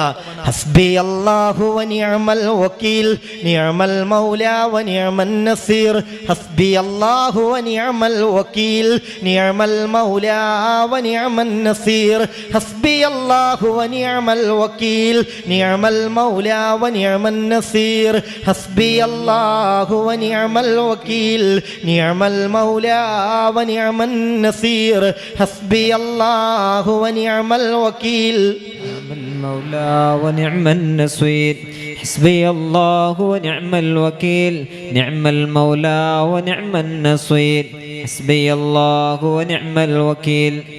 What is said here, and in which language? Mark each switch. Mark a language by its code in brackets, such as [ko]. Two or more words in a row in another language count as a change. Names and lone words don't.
[ar] حسبي الله و نعم الوكيل نعم المولى و نعم النصير. حسبي الله و نعم الوكيل نعم المولى و نعم النصير. حسبي الله و نعم الوكيل نعم المولى و نعم النصير. حسبي الله ونعم الوكيل نعم المولى ونعم النصير حسبي الله ونعم الوكيل نعم المولى ونعم النصير حسبي الله ونعم الوكيل نعم المولى ونعم النصير حسبي الله ونعم الوكيل.